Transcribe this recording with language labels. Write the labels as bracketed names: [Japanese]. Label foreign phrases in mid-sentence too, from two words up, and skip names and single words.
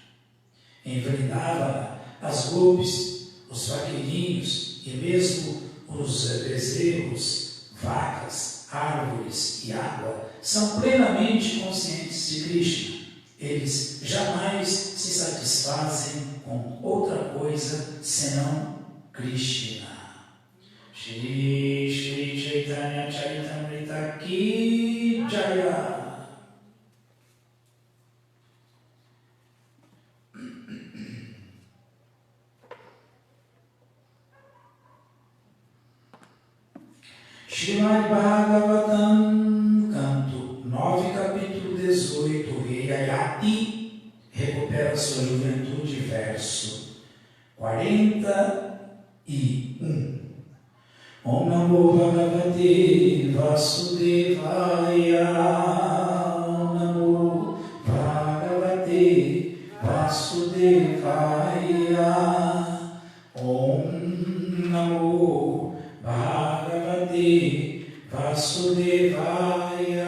[Portuguese] Em Vrindavana, as gopis, os vaqueirinhos e mesmo os bezerros, vacas, árvores e água são plenamente conscientes de Krishna. Eles jamais se satisfazem com outra coisa senão Krishna. Shri Shri Chaitanya Charitamrita [Hindi] की जय. [Portuguese] Srimad Bhagavatam, canto 9, capítulo 18, Rei Ayati recupera sua juventude, verso 41. [Sanskrit] ॐ नमो भगवते वासुदेवाय. ॐ नमो भगवते वासुदेवाय. ॐ नमो भगवते वासुदेवाय.